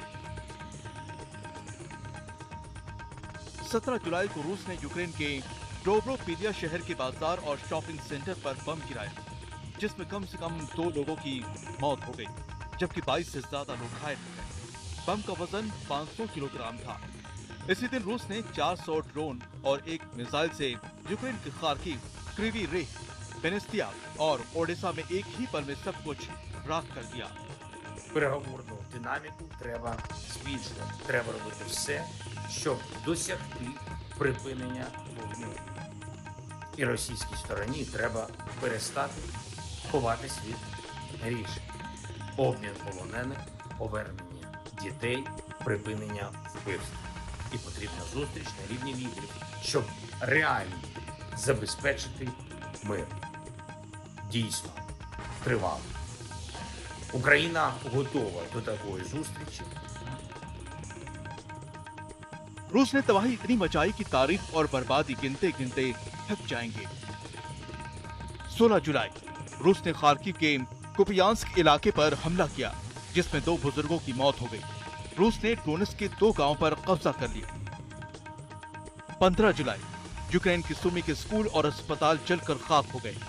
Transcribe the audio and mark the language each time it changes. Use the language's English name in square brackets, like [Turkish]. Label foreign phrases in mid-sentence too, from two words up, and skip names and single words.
[Hindi] 17 जुलाई को रूस ने यूक्रेन के डोब्रोपीलिया शहर के बाजार और [English] shopping center [Hindi] पर बम गिराया, जिसमें कम से कम 2 लोगों की मौत हो गई, जबकि 22 से ज्यादा लोग घायल हो गए। बम का वजन 500 किलोग्राम था। इसी दिन रूस ने 400 ड्रोन और एक मिसाइल से यूक्रेन के खार्किव, क्रीवी रेह, बेनेस्तिया और ओडेसा में एक ही पल में सब कुछ राख कर दिया। [Ukrainian] Переговорну динаміку треба збільшувати. Треба робити все, щоб досягти припинення вогню. І російській стороні треба перестати ховатись від рішень. Обмін полонених, повернення дітей, припинення вбивств. І потрібна зустріч на рівні лідерів, щоб реально забезпечити мир. Дійсно, тривалий. Україна готова до такої зустрічі. [Hindi] रूस ने तबाही इतनी मचाई कि तारीख और बर्बादी गिनते गिनते थक जाएंगे। 16 जुलाई रूस ने खार्किव के कुपियांस्क इलाके पर हमला किया, जिसमें 2 बुजुर्गों की मौत हो गई। रूस ने डोनेट्स्क के 2 गांवों पर कब्जा कर लिया। 15 जुलाई यूक्रेन की सुमी के स्कूल और अस्पताल जलकर खाक हो गए।